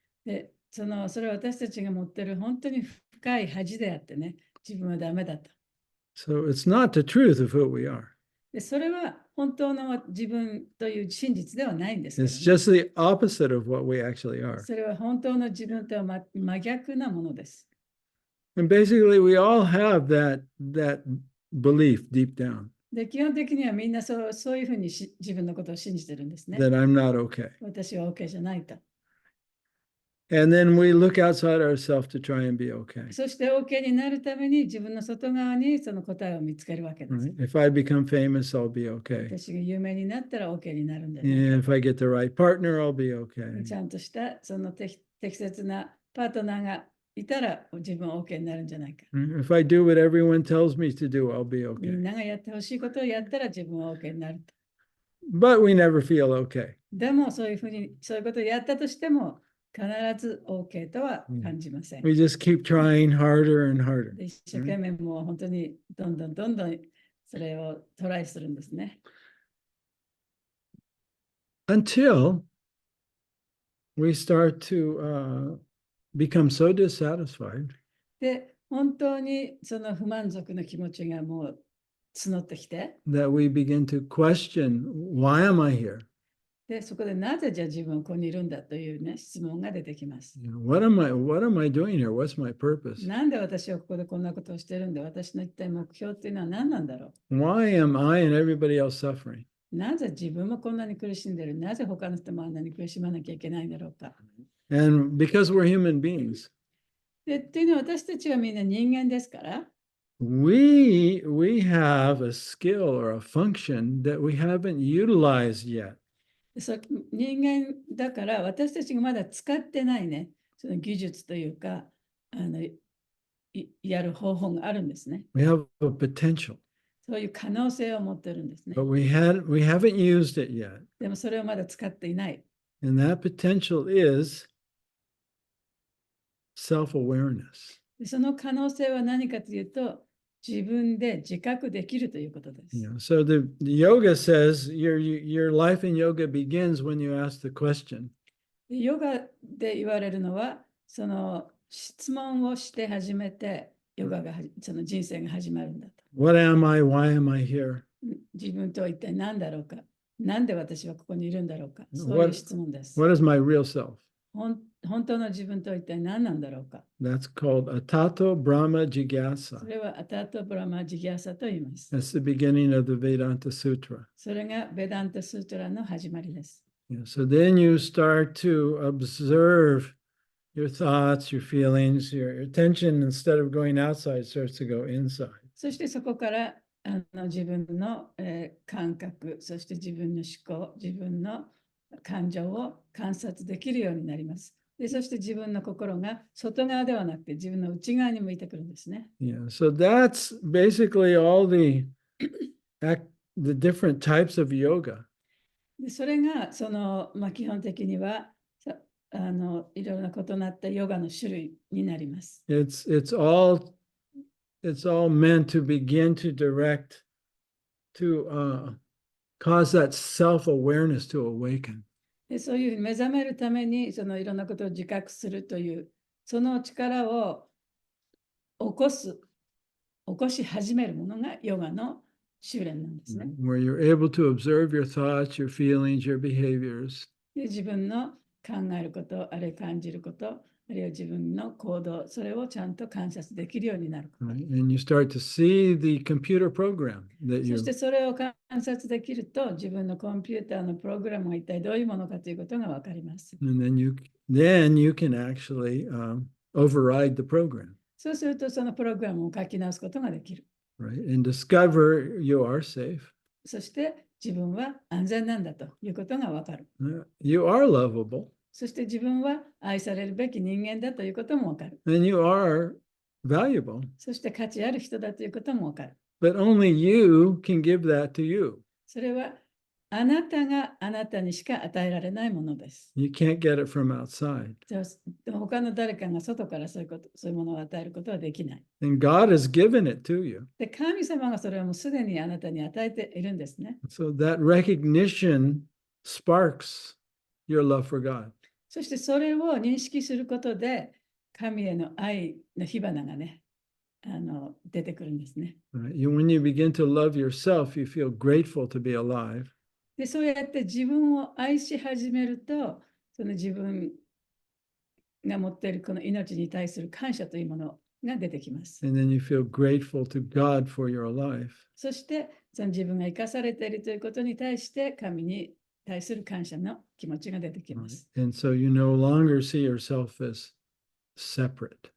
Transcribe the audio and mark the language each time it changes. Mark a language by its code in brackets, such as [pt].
[ja] で、それは私たちが持ってる本当に深い恥であってね、自分はダメだと。 [en] So it's not the truth of who we are. [ja] で、それは本当の自分という真実ではないんですけど [en] It's [ja] ね、 [en] just the opposite of what we actually are. [ja] それは本当の自分とは真逆なものです。 [en] And basically, we all have that belief deep down [ja] で、基本的にはみんなそういうふうに自分のことを信じてるんですね。 [en] that I'm not okay. [ja] 私は OK じゃないと。 [en] And then we look outside ourselves to try and be okay. [ja] そして OK になるために自分の外側にその答えを見つけるわけです。 [en] Right? If I become famous, I'll be okay. [ja] 私が有名になったら OK になるんじゃない [en] And [ja] か [en] if I get the right partner, I'll be [ja] と。 [en] okay. [ja] ちゃんとしたその適切なパートナーがいたら自分は OK になるんじゃないか。 [en] If I do what everyone tells me to do, I'll be [ja] みん [en] okay. [ja] ながやってほしいことをやったら自分は OK になると。 [en] But we never feel okay. [ja] でもそういうことをやったとしても必ず OK とは感じません。 [en] We just keep trying harder and harder. [ja] で、一生懸命もう本当にどんどんそれをトライするんですね。 [en] Until we start to become so dissatisfied [ja] で、本当にその不満足の気持ちがもう募ってきて、 [en] that we begin to question, why am I here? [ja] で、そこでなぜじゃあ自分はここにいるんだというね、質問が出てきます。 [en] What am I doing here? What's my purpose? [ja] なんで私はここでこんなことをしてるんだ、私の一体目標っていうのは何なんだろ [en] Why am I and everybody else suffering? [ja] う。なぜ自分もこんなに苦しんでる、なぜ他の人もあんなに苦しまなきゃいけないんだろうか。 [en] And because we're human beings, [ja] で、っていうのは私たちはみんな人間ですから、 [en] we have a skill or a function that we haven't utilized yet. [ja] 人間だから私たちがまだ使ってないね、その技術というか、やる方法があるんですね。 [en] We have a potential, [ja] そういう可能性を持ってるんですね。 [en] but we haven't used it yet. [ja] でもそれをまだ使っていない。 [en] And that potential is self-awareness. [ja] でその可能性は何かというと、自分で自覚できるということです。 [en] So the yoga says your life in yoga begins when you ask the question, [ja] でヨガで言われるのは、その質問をして初めて、ヨガがその人生が始まるんだと。 [en] what am I? Why am I here? [ja] 自分とは一体何だろうか。なんで私はここにいるんだろうか。そういう質問です。 [en] What is my real self? [ja] 本当の自分とは一体何なんだろうか。 [en] That's called Atato Brahma [ja] そ [en] Jigyasa. [ja] れはアタート・ブラマ・ジギャーサと言います。 [en] That's the beginning of the Vedanta Sutra. [ja] それがベダンタ・スートラの始まりです。 [en] So then you start to observe your thoughts, your feelings, your attention, instead of going outside, starts to go inside. [ja] そしてそこから自分の、感覚、そして自分の思考、自分の感情を観察できるようになります。で、そして自分の心が外側ではなくて自分の内側に向いてくるんですね。 [en] So that's basically all the different types of yoga. [ja] でそれが基本的にはいろいろな異なったヨガの種類になります。 [en] It's all meant to begin to direct, to cause that self-awareness to awaken. [ja] でそういうふうに目覚めるためにいろんなことを自覚するというその力を起こし始めるものがヨガの修練なんですね。 [en] Where you're able to observe your thoughts, your feelings, your behaviors. [ja] で自分の考えること、あるいは感じること、あるいは自分の行動、それをちゃんと観察できるようになること。 [en] And you start to see the computer program that [ja] そ [en] you. [ja] してそれを観察できると、自分のコンピューターのプログラムが一体どういうものかということが分かります。 [en] And then you can actually override the program, [ja] そうすると、そのプログラムを書き直すことができる。 [en] right? And discover you are safe. [ja] そして自分は安全なんだということが分かる。 [en] You are lovable. [ja] そして自分は愛されるべき人間だということも分かる。 [en] And you are valuable. [ja] そして価値ある人だということも分かる。 [en] But only you can give that to you. [ja] それはあなたがあなたにしか与えられないものです。 [en] You can't get it from outside. [ja] でも他の誰かが外からそういうものを与えることはできない。 [en] And God has given it to you. [ja] で、神様がそれをもうすでにあなたに与えているんですね。 [en] So that recognition sparks your love for God. [ja] そしてそれを認識することで、神への愛の火花がね、出てくるんですね。 [en] Right? When you begin to love yourself, you feel grateful to be alive. [ja] で、そうやって自分を愛し始めると、その自分が持っているこの命に対する感謝というものが出てきます。 [en] And then you feel grateful to God for your life. [ja] そして、その自分が生かされているということに対して、神に対する感謝の気持ちが出てきま [en] Right? [ja] す。 [en] And so you no longer see yourself as separate.